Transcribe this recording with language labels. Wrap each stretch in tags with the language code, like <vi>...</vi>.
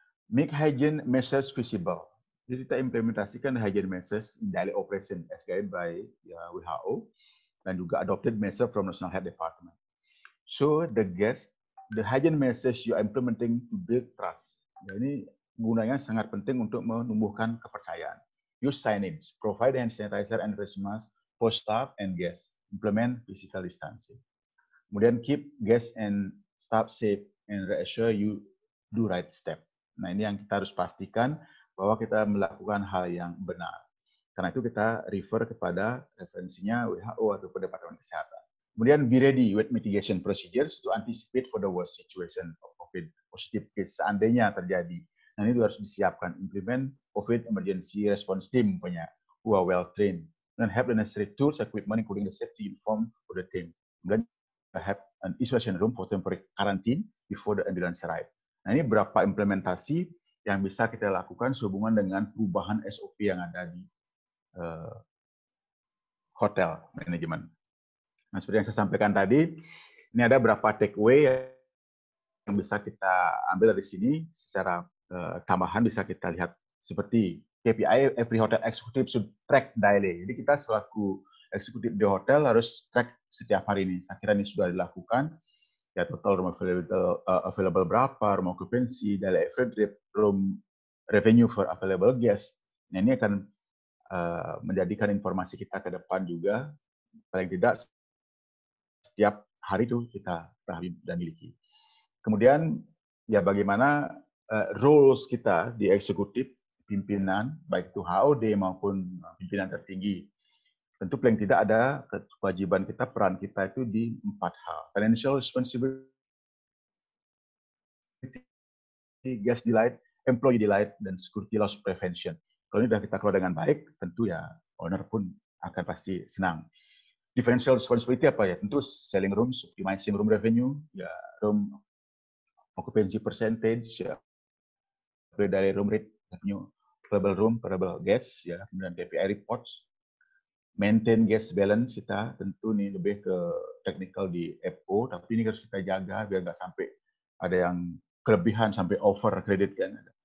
<en>Make hygiene measures visible.</en> <id>Jadi kita implementasikan</id> <en>hygiene measures in daily operation as guided by WHO dan juga adopted measure from National Health Department. So the hygiene measures you are implementing to build trust.</en> <id>Nah, ini gunanya sangat penting untuk menumbuhkan kepercayaan.</id> <en>Use signage, provide hand sanitizer and face mask for staff and guests. Implement physical distancing. Kemudian keep guests and staff safe and reassure you do right step.</en> <id>Nah, ini yang kita harus pastikan bahwa kita melakukan hal yang benar. Karena itu kita refer kepada referensinya WHO ataupun Departemen Kesehatan.</id> <en>Kemudian be ready with mitigation procedures to anticipate for the worst situation of COVID positive case</en> <id>seandainya terjadi. Nah, ini harus disiapkan.</id> <en>Implement COVID emergency response team punya, who are well trained, and have the necessary tools, equipment, including the safety uniform for the team. Kemudian have an isolation room for temporary quarantine before the ambulance arrive.</en> <id>Nah, ini berapa implementasi yang bisa kita lakukan sehubungan dengan perubahan SOP yang ada di hotel manajemen. Nah, seperti yang saya sampaikan tadi, ini ada beberapa takeaway yang bisa kita ambil dari sini. Secara tambahan bisa kita lihat seperti</id> <en>KPI every hotel executive should track daily.</en> <id>Jadi kita selaku eksekutif di hotel harus track setiap hari ini. Saya kira ini sudah dilakukan.</id> <en>Ya, total room available berapa, room occupancy, daily average room revenue for available guests.</en> <id>Nah, ini akan menjadikan informasi kita ke depan juga. Paling tidak setiap hari itu kita pahami dan miliki. Kemudian ya bagaimana roles kita di eksekutif, pimpinan, baik itu HOD maupun pimpinan tertinggi. Tentu paling tidak ada kewajiban kita, peran kita itu di 4 hal.</id> <en>Financial responsibility, guest delight, employee delight, dan security loss prevention.</en> <id>Kalau ini sudah kita kelola dengan baik, tentu ya owner pun akan pasti senang. Differential responsibility apa ya? Tentu</id> <en>selling rooms, optimizing room revenue,</en> <id>ya room occupancy percentage, ya dari room rate, revenue, available room, available guests, ya kemudian KPI reports, maintain guest balance kita tentu nih lebih ke technical di FO, tapi ini harus kita jaga biar nggak sampai ada yang kelebihan sampai over credit kan.</id>